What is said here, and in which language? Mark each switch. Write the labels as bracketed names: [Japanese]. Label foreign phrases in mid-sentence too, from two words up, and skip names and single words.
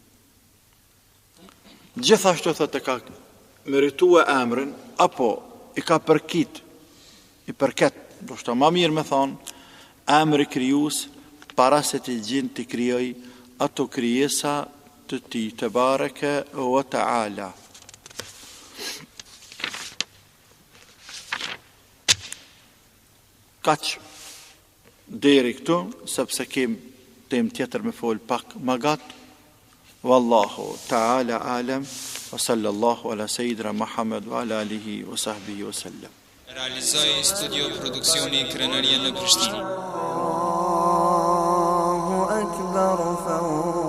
[Albanian] Gjithashtu thotë ka meritu emrin, apo i ka përkit, i përket, do shta ma mirë me thonë, emri krijues para se të gjinë të krijoj ato krijesa të tij, [Arabic] تبارك وتعالى. [Albanian] Kaq deri këtu, sepse kem temë tjetër me fol pak më gat. [Arabic] والله تعالى أعلم، وصلى الله على سيدنا محمد وعلى آله وصحبه وسلم. [Albanian] Realizoi studio produksioni Krenaria në Prishtinë. [Arabic] الله أكبر.